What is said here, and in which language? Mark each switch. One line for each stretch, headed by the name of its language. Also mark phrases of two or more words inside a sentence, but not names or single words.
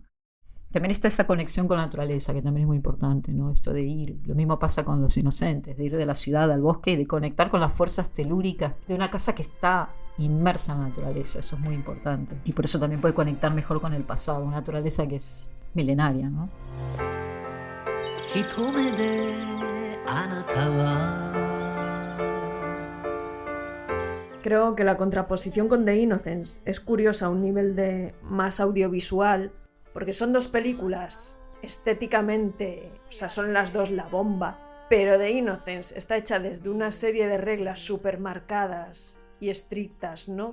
Spanish: También está esa conexión con la naturaleza, que también es muy importante, ¿no? Esto de ir, lo mismo pasa con Los Inocentes, de ir de la ciudad al bosque y de conectar con las fuerzas telúricas de una casa que está inmersa en la naturaleza, eso es muy importante. Y por eso también puede conectar mejor con el pasado, una naturaleza que es milenaria, ¿no?
Japanese: 一目であなたは
Spanish: Creo que la contraposición con The Innocents es curiosa a un nivel de más audiovisual, porque son dos películas estéticamente, o sea, son las dos la bomba, pero The Innocents está hecha desde una serie de reglas súper marcadas y estrictas, ¿no?